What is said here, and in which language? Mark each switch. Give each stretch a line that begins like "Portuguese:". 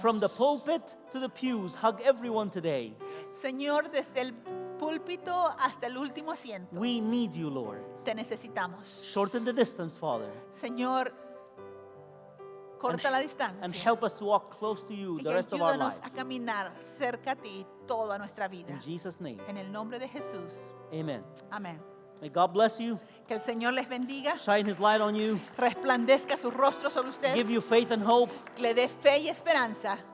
English: From the pulpit to the pews, hug everyone today.
Spanish: Señor, desde el púlpito hasta el último asiento.
English: We need you, Lord.
Spanish: Te necesitamos.
English: Shorten the distance, Father,
Spanish: Señor, corta la distancia.
English: and help us to walk close to you
Spanish: Y
English: the rest of our
Spanish: ayúdanos
English: lives.
Spanish: a caminar cerca a ti toda nuestra vida.
English: In Jesus' name,
Spanish: En el nombre de Jesús.
English: amen.
Spanish: Amén.
English: May God bless you,
Spanish: Que el Señor les bendiga,
English: shine His light on you,
Spanish: resplandezca su rostro sobre usted,
English: give you faith and hope.
Spanish: le dé fe y esperanza.